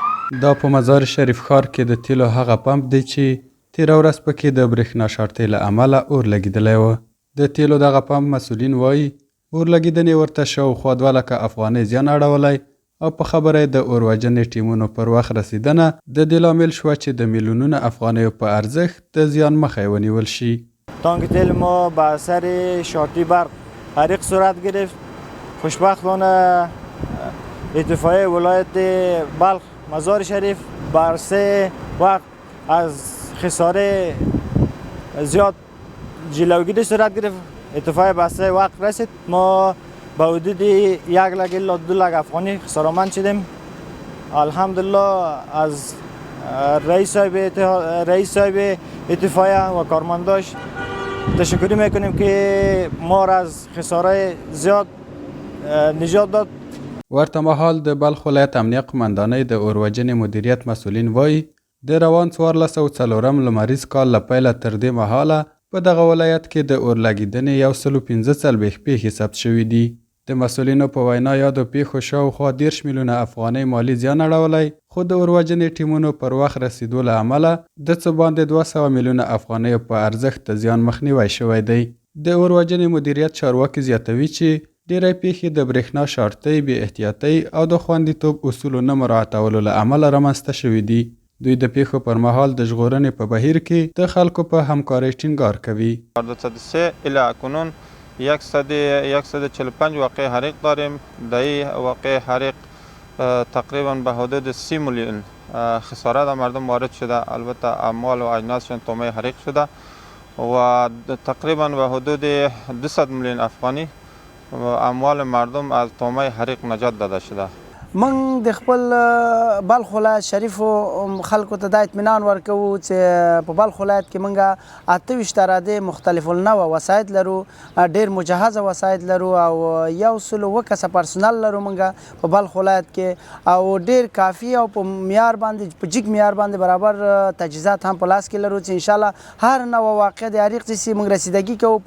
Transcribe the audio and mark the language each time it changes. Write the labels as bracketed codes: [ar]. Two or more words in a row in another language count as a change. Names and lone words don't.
[ps] دا په مزار شریف ښار کې د تیلو هغه پمپ دی چې تېره ورځ پکې د برېښنا شارټۍ له امله اور لګېدلی و. د تیلو دغه پمپ مسؤلین وایي اور لګېدنې ورته شاوخوا 2 لکه افغانۍ زیان اړولی او په خبره یې د اور وژنې ټیمونو پر وخت رسیدنه د دې لامل شوه چې د میلیونونو افغانیو په ارزښت د زیان مخه ونیول شي. [fa] تانک تیل ما به اثر شارټي برق حریق صورت گرفت. خوشبختانه اطفائیه ولایت بلخ مزار شریف بر 3 وقت از خساره زیاد جلوگیری صورت گرفت. اطفائیه به 3 وقت رسید. ما به حدود 1 لک الی 2 لک افغانی خسارهمند شدیم. الحمدلله از رئیس صاحب اطفائیه و کارمنداش تشکری میکنیم که ما را از خساره زیاد نجات داد. [ps] ورته مهال د بلخ ولایت امنیه قمندانۍ د اور وژنې مدیریت مسؤلین وایي د روان 1404 لمریز کال له پیله تر دې مهاله په دغه ولایت کې د اور لګېدنې 145 پیښې ثبت شوي دي. د مسؤلینو په وینا یادو پیښو شاوخوا 10 میلیونه افغانۍ مالي زیان اړولی، خو د اور وژنې ټیمونو پر وخت رسیدو له امله د څه باندې 200 میلیونه افغانیو په ارزښت د زیان مخنیوی شوی دی. د اور وژنې مدیریت چارواکي زیاتوي چې ډېری پیښې د برېښنا شارټۍ بې احتیاطۍ او د خوندیتوب اصولو نه مراعاتولو له امله رامنځته شوي دي. دوی د پیښو پر مهال د ژغورنې په بهیر کې د خلکو په همکارۍ ټینګار کوي. [fa] 203 الی کنون 145 واقع حریق داریم. در این واقع حریق تقریبا به حدود 30 میلیون خساره در مردم وارد شده. البته اموال و اجناسشان طعمه حریق شده و تقریبا به حدود 200 میلیون افغانی اموال مردم از طعمه حریق نجات داده شده. [ps] من د خپل بلخ ولایت شریفو خلکو ته دا اطمینان ورکوو چې په بلخ ولایت کې موږ 28 اراده مختلف النوع وسایط لرو، ډېر مجهزه وسایط لرو او 100 کسه پرسنل لرو موږ په بلخ ولایت کې او ډېر کافي او په معیار باندې په جګ معیار باندې برابر تجهیزات هم په لاس کې لرو چې انشاءالله هر نوع واقع د حریق چې موږ رسیدګي کوو.